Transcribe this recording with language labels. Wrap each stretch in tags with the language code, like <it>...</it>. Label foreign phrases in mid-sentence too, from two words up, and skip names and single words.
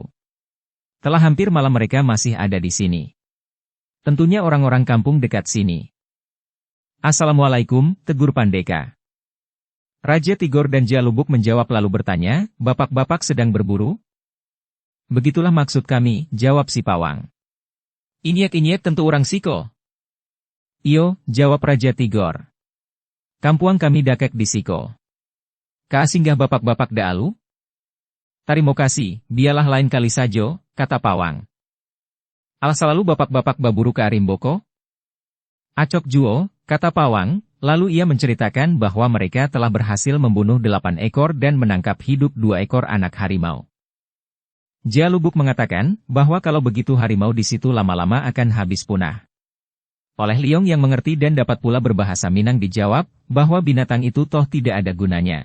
<id>Telah hampir malam mereka masih ada di sini. Tentunya orang-orang kampung dekat sini. Assalamualaikum, tegur Pandeka. Raja Tigor dan Jalubuk menjawab lalu bertanya, bapak-bapak sedang berburu? Begitulah maksud kami, jawab si pawang.</id> <min>Inyek-inyek tentu orang Siko.</min> <id>Iyo, jawab Raja Tigor.</id> <min>Kampuang kami dakek di Siko. Kaasinggah bapak-bapak daalu? Tarimo kasih, biarlah lain kali sajo,</min> <id>kata pawang.</id> <min>Al selalu bapak-bapak baburu ke Arimboko? Acok juo,</min> <id>kata pawang, lalu ia menceritakan bahwa mereka telah berhasil membunuh 8 ekor dan menangkap hidup 2 ekor anak harimau. Jalubuk mengatakan bahwa kalau begitu harimau di situ lama-lama akan habis punah. Oleh Liong yang mengerti dan dapat pula berbahasa Minang dijawab bahwa binatang itu toh tidak ada gunanya.</id>